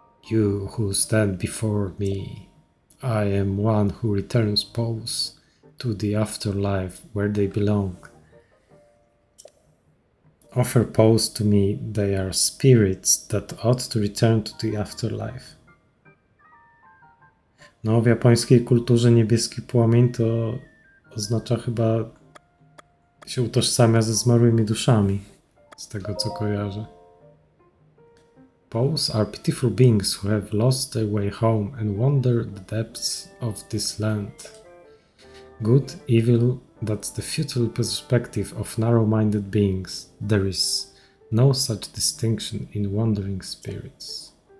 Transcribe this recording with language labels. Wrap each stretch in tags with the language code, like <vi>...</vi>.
<en>You who stand before me, I am one who returns souls to the afterlife where they belong. Offer souls to me, they are spirits that ought to return to the afterlife.</en> <pl>No, w japońskiej kulturze niebieski płomień to oznacza chyba się utożsamia ze zmarłymi duszami, z tego co kojarzę.</pl> <en>Poes are pitiful beings who have lost their way home and wander the depths of this land. Good, evil, that's the futile perspective of narrow-minded beings. There is no such distinction in wandering spirits.</en>